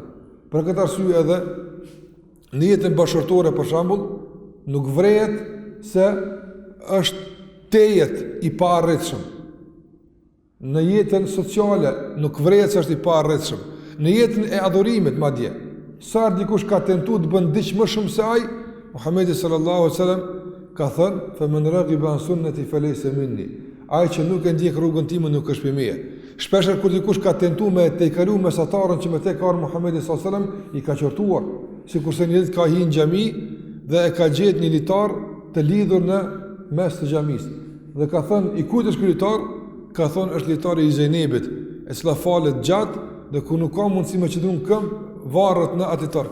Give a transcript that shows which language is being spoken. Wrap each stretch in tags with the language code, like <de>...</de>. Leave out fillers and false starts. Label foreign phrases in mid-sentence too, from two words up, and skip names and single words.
<sq>Për këtë arsye edhe në jetën bashkëtorë për shembull, nuk vrehet se është tejet i paarritshëm. Në jetën sociale nuk vrehet se është i paarritshëm. Në jetën e adhurimit madje, sa dikush ka tentuar të bën diç më shumë se ai, Muhamedi</sq> <ar>صلى الله عليه وسلم</ar> <sq>ka thënë:</sq> <ar>"فمن رغب عن سنتي فليس مني."</ar> <sq>Ai që nuk e ndjek rrugën time nuk është prej meje. Shpeshher kur dikush ka tentuar me të kalu mesatarën që me te ka Muhamedi</sq> <ar>صلى الله عليه وسلم,</ar> <sq>i ka qortuar. Sikurse një ditë ka hyrë në xhami dhe e ka gjetë një litar të lidhur në mes të xhamisë. Dhe ka thënë: "I kujt është ky litar?" Ka thënë: "Është litari i Zejnebit, e cila falet gjatë dhe ku nuk ka mundësi me qëndru në këmbë, varret në atë litar.</sq>